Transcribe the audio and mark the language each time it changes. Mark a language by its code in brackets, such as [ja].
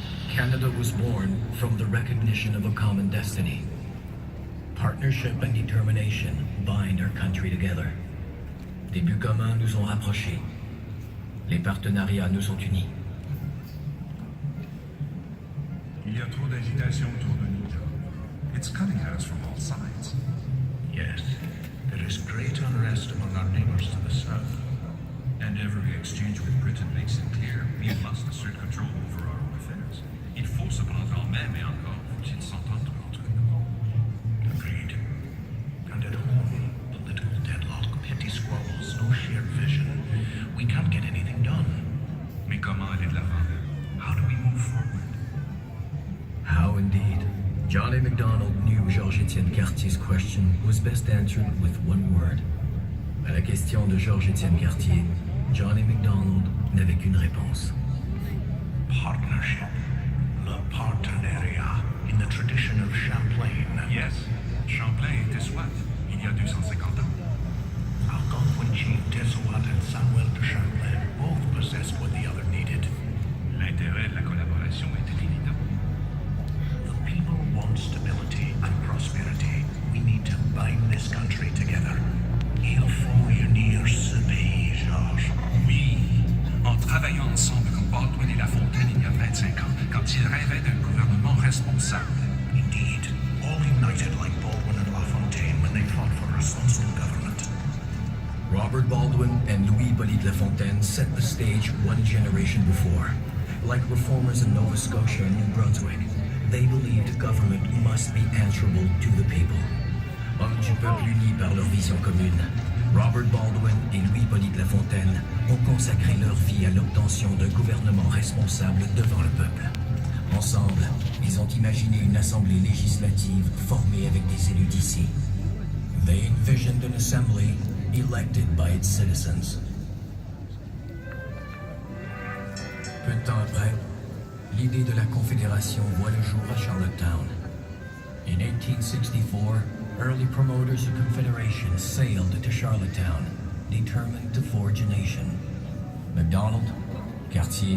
[en] Canada was born from the recognition of a common destiny. Partnership and determination bind our country together. [fr] Des buts communs nous ont rapprochés. Les partenariats nous ont unis. Il y a trop d'agitation autour de nous, John. [en] It's cutting at us from all sides. Yes, there is great unrest among our neighbors to the south. And every exchange with Britain makes it clear we must assert control over our own affairs. [fr] Il faut se prendre en main, mais encore faut-il s'entendre entre nous. [en] Agreed. And at home, political deadlock, petty squabbles, no shared vision. We can't get anything done. [fr] Mais comment aller de l'avant? [en] How do we move forward? How indeed. John A. Macdonald knew Georges-Étienne Cartier's question was best answered with one word. [fr] À la question de Georges-Étienne Cartier, John A. Macdonald n'avait qu'une réponse. [en] Partnership. [fr] Le partenariat, [en] in the tradition of Champlain. [fr] Yes, Champlain était Swat, il y a 250 ans. [en] Algonquin chief Tessouat and Samuel de Champlain both possessed what the other needed. [fr] L'intérêt de la collaboration était évident. [en] The people want stability and prosperity. We need to bind this country together. [fr] Il faut unir ce pays, Georges. Oui, en travaillant ensemble comme Baldwin et La Fontaine il y a 25 ans, quand ils rêvaient d'un gouvernement responsable. [en] Indeed, all united like Baldwin and La Fontaine when they fought for responsible government. Robert Baldwin and Louis-Hippolyte Lafontaine set the stage one generation before. Like reformers in Nova Scotia and New Brunswick, they believed government must be answerable to the people. [fr] Hommes du peuple unis par leur vision commune, Robert Baldwin et Louis-Hippolyte Lafontaine ont consacré leur vie à l'obtention d'un gouvernement responsable devant le peuple. Ensemble, ils ont imaginé une assemblée législative formée avec des élus d'ici. [en] They envisioned an assembly elected by its citizens. [fr] Peu de temps après, l'idée de la Confédération voit le jour à Charlottetown. [en] In 1864, early promoters of Confederation sailed to Charlottetown, determined to forge a nation. MacDonald, Cartier,